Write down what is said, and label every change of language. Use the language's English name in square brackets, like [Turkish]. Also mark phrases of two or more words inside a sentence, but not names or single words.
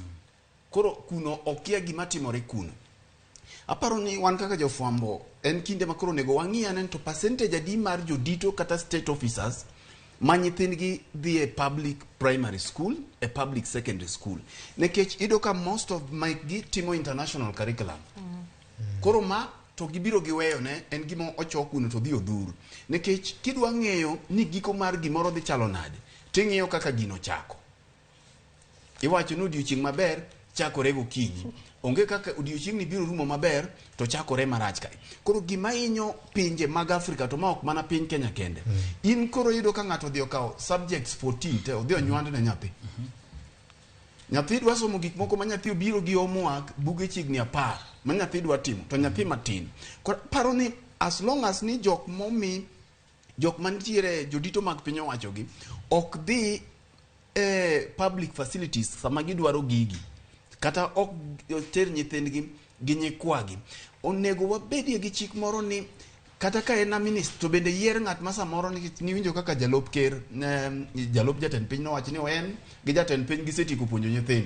[Luo (Kenya and Tanzania)] Koro kuno okia gima timore kuno. Aparo ni wan kaka jofwambo en kinde ma koro nego wang'i anen to percentage adi mar jodito kata [English] state officers [Luo (Kenya and Tanzania)] ma nyithindgi dhi e [English] public primary school [Luo (Kenya and Tanzania)] e [English] public secondary school. [Luo (Kenya and Tanzania)] Nekech iyudo ka [English] most of [Luo (Kenya and Tanzania)] gi timo [English] international curriculum. [Luo (Kenya and Tanzania)] Koro ma to gibiro giweyo ne en gima ochok kuno to dhi odhuro. Nekech kidwa ng'eyo ni giko mar gimoro dhi chalo nade ting'iyo kaka gino chako. Iwacho ni odiochieng' maber chakore gokinyi. Onge kaka odiochieng' ni biro rumo maber to chakore marach kae. Koro gima inyo pinje mag Afrika to ma ok mana piny Kenya kende. In koro yudo ka ng'ato dhi okawo subjects 14 te odhi onywand ne nyathi. Nyathi dwa somo gik moko ma nyathi obiro gi homework buge chigni 10 ma nyathi dwa timo to nyathi matin. Koro paro ni [English] as long as [Luo (Kenya and Tanzania)] ni jok mantiere jodito mag piny owacho gi ok dhi [English] public facilities [Luo (Kenya and Tanzania)] sama gidwaro gigi kata ok ter nyithindgi gi nyikwagi, onego wabedie gi chik moro ni kata ka en minister to bende yier ng'at ma samoro ni winjo kaka jalup ker jalup jatend piny nowacho ni en gi jatend piny gisetieko puonjo nyithindo.